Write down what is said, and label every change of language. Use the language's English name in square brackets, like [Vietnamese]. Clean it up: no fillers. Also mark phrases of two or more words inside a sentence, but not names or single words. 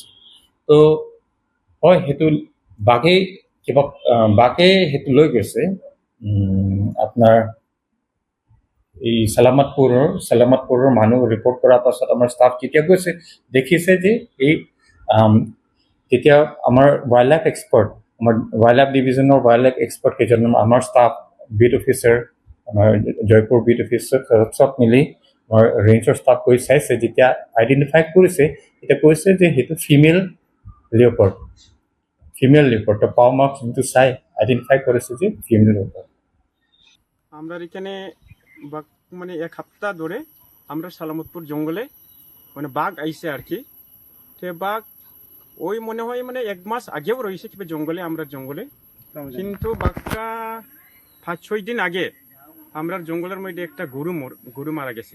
[Assamese] তো হয়, সেইটো বাঘে সেইটো লৈ গৈছে আপোনাৰ এই চালামাতপুৰৰ মানুহ ৰিপৰ্ট কৰাৰ পাছত আমাৰ ষ্টাফ যেতিয়া গৈছে দেখিছে যে এই তেতিয়া আমাৰ [English] wild life division wild life expert [Assamese] কেইজনমান আমাৰ ষ্টাফ, [English] beat officer, [Assamese] আমাৰ জয়পুৰ [English] beat officer [Assamese] চব মিলি আমাৰ ৰেঞ্জৰ ষ্টাফ গৈ চাইছে। যেতিয়া আইডেণ্টিফাই কৰিছে তেতিয়া কৈছে যে সেইটো [English] female leopard. [Bangla] তো পাৱমাৰ্ক যোনটো চাই আইডেন্টিফাই করেছে যে [English] female leopard. [Bangla] আমরা এখানে বাঘ মানে এক সপ্তাহ ধরে আমরা সালামতপুর জঙ্গলে মানে বাঘ আইছে আর কি। তো বাঘ ওই মনে হয় মানে 1 মাস আগেও রয়েছে কিংবা জঙ্গলে, আমরা জঙ্গলে, কিন্তু বাঘটা 5-6 দিন আগে আমরা জঙ্গলের মধ্যে একটা গরু মারা গেছে।